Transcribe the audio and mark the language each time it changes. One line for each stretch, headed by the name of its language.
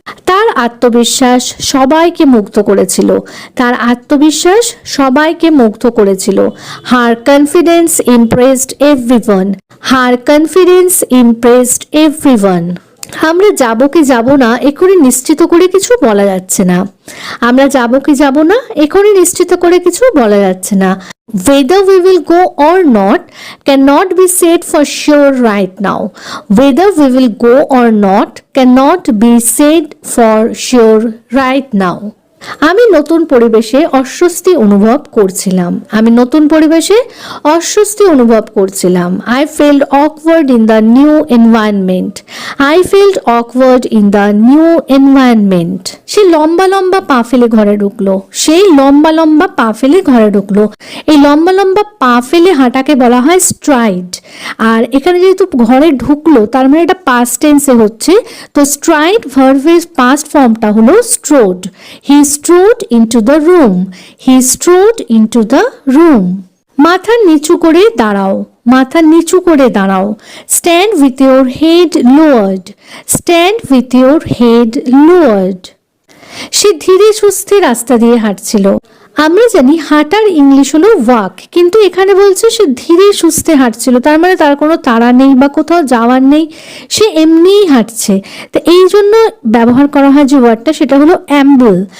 Bangla: তার আত্মবিশ্বাস সবাইকে মুগ্ধ করেছিল। তার আত্মবিশ্বাস সবাইকে মুগ্ধ করেছিল।
English: Her confidence impressed everyone. Her confidence impressed everyone.
Bangla: আমরা যাব কি যাব না এখনই নিশ্চিত করে কিছু বলা যাচ্ছে না। আমরা যাব কি যাব না এখনই নিশ্চিত করে কিছু বলা যাচ্ছে না।
English: Whether we will go or not cannot be said for sure right now. Whether we will go or not cannot be said for sure right now.
Bangla: আমি নতুন পরিবেশে অস্বস্তি অনুভব করছিলাম। আমি নতুন পরিবেশে অস্বস্তি অনুভব করছিলাম।
English: I felt awkward in the new environment. I felt awkward in the new environment.
Bangla: সে লম্বা লম্বা পা ফেলে ঘরে ঢুকলো। সেই লম্বা লম্বা পা ফেলে ঘরে ঢুকলো। এই লম্বা লম্বা পা ফেলে হাঁটাকে বলা হয় স্ট্রাইড। আর এখানে যেহেতু ঘরে ঢুকলো তার মানে এটা পাস্ট টেন্সে হচ্ছে, তো স্ট্রাইড ভার্বের পাস্ট ফর্মটা হলো স্ট্রোড।
English: He strode into the room. He strode into the room.
Bangla: মাথা নিচু করে দাঁড়াও। মাথা নিচু করে দাঁড়াও।
English: Stand with your head lowered. Stand with your head lowered.
Bangla: সে ধীরে সুস্থে রাস্তা দিয়ে হাঁটছিল। আমরা জানি হাঁটার ইংলিশ হলো ওয়াক, কিন্তু এখানে বলছে সে ধীরে সুস্থে হাঁটছিল, তার মানে তার কোনো তাড়া নেই বা কোথাও যাওয়ার নেই, সে এমনিই হাঁটছে। তো এই জন্য ব্যবহার করা হয় যে ওয়ার্ডটা সেটা হলো অ্যাম্বল।